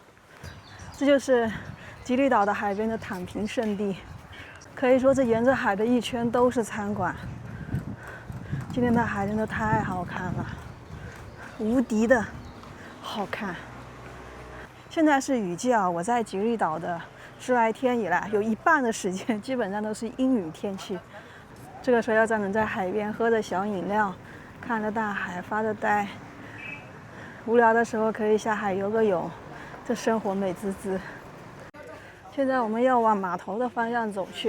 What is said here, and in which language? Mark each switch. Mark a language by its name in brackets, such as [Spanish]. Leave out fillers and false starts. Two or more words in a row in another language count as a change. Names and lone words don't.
[Chinese] 這就是吉利島的海邊的躺平勝地，可以說這沿着海的一圈都是餐館。今天的海真的太好看了，無敵的好看。現在是雨季我在吉利島的10來天以來，有一半的時間基本上都是陰雨天氣。這個時候要站在海邊，喝着小飲料，看着大海，發着呆。無聊的時候可以下海游個泳。這生活美滋滋。現在我們要往碼頭的方向走去。